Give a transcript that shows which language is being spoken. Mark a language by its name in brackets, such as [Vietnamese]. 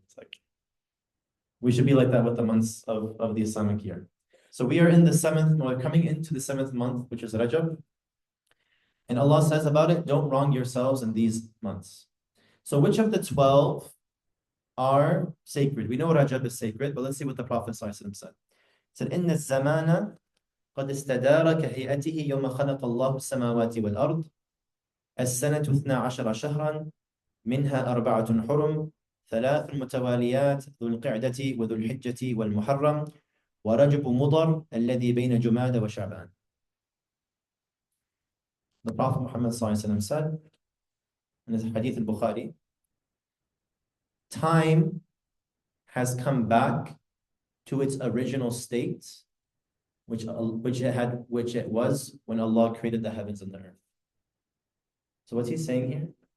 [English] It's like, we should be like that with the months of the Islamic year. So we are in the 7th, we're coming into the 7th month, which is Rajab. And Allah says about it, don't wrong yourselves in these months. So which of the 12 are sacred? We know Rajab is sacred, but let's see what the Prophet ﷺ said. He said, [Arabic] إِنَّ الزَّمَانَ قَدْ اسْتَدَارَ كَهِيئَتِهِ يَوْمَ خَلَقَ اللَّهُ السَّمَاوَاتِ وَالْأَرْضِ السَّنَةُ 12 شهرا منها 4 حرم 3 متواليات ذو القعدة وذو الحجة والمحرم ورجب مضر الذي بين جماد وشعبان. [English] The Prophet Muhammad ﷺ said in his hadith al-Bukhari, time has come back to its original state, which it was when Allah created the heavens and the earth. So what's he saying here?